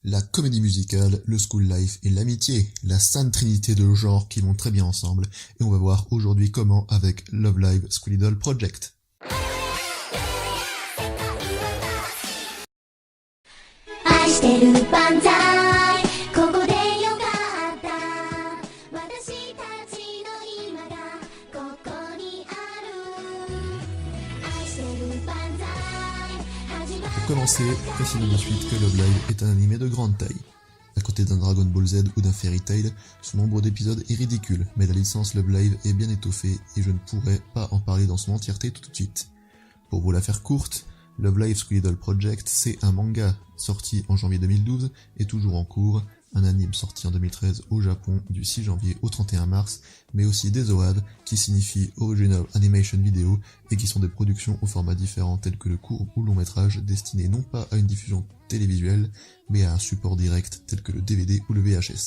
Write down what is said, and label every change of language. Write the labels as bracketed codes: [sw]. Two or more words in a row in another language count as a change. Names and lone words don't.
[fr] La comédie musicale, le [en] school life [fr] et l'amitié, la sainte trinité de genres qui vont très bien ensemble, et on va voir aujourd'hui comment avec Love Live School Idol Project. [ja] 愛してる万歳ここでよかった私たちの今がここにある愛してる万歳始まる [fr] Pour commencer, précisons de suite que Love Live est un animé de grande taille. À côté d'un Dragon Ball Z ou d'un Fairy Tail, son nombre d'épisodes est ridicule, mais la licence Love Live est bien étoffée et je ne pourrais pas en parler dans son entièreté tout de suite. Pour vous la faire courte, Love Live School Idol Project, c'est un manga sorti en janvier 2012 et toujours en cours, un anime sorti en 2013 au Japon du 6 janvier au 31 mars, mais aussi des OAV qui signifient [en] Original Animation Video [fr] et qui sont des productions au format différent tels que le court ou long métrage destinés non pas à une diffusion télévisuelle, mais à un support direct tel que le DVD ou le VHS.